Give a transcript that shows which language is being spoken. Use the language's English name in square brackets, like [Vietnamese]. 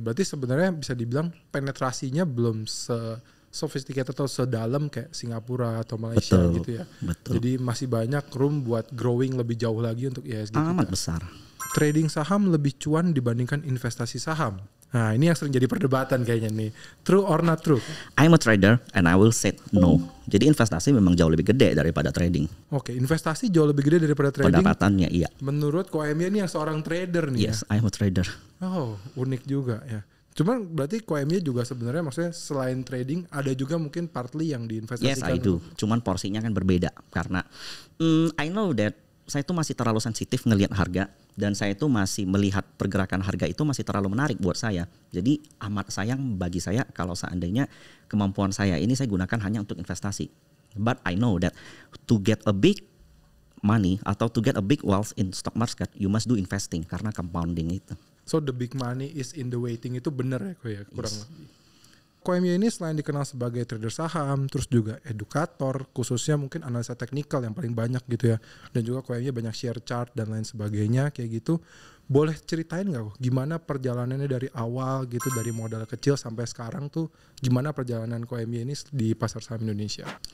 [Indonesian] Berarti sebenarnya bisa dibilang penetrasinya belum sophisticated atau sedalam kayak Singapura atau Malaysia gitu ya. Betul. Jadi masih banyak room buat growing lebih jauh lagi untuk IHSG amat kita. Besar. Trading saham lebih cuan dibandingkan investasi saham. Nah, ini yang sering jadi perdebatan kayaknya nih. [English] True or not true? I'm a trader and I will say no. [Indonesian] Jadi investasi memang jauh lebih gede daripada trading. Oke, investasi jauh lebih gede daripada trading. Pendapatannya iya. Menurut KOMY ini yang seorang trader nih. [English] Yes, I'm a trader. [Indonesian] Oh, unik juga ya. Cuman berarti KOMY juga sebenarnya maksudnya selain trading ada juga mungkin partly yang diinvestasikan. [English] Yes, I do. [Indonesian] Cuman porsinya kan berbeda karena [English] I know that [Indonesian] saya itu masih terlalu sensitif ngelihat harga, dan saya itu masih melihat pergerakan harga itu masih terlalu menarik buat saya. Jadi amat sayang bagi saya kalau seandainya kemampuan saya ini saya gunakan hanya untuk investasi. [English] But I know that to get a big money atau to get a big wealth in stock market, you must do investing [Indonesian] karena compounding itu. [English] So the big money is in the waiting, [Indonesian] itu benar ya kok ya, kurang [English] Yes. [Indonesian] lebih. Koemia ini selain dikenal sebagai trader saham, terus juga edukator, khususnya mungkin analisa teknikal yang paling banyak gitu ya. Dan juga Koemia banyak share chart dan lain sebagainya kayak gitu. Boleh ceritain nggak kok gimana perjalanannya dari awal gitu, dari modal kecil sampai sekarang tuh gimana perjalanan Koemia ini di pasar saham Indonesia?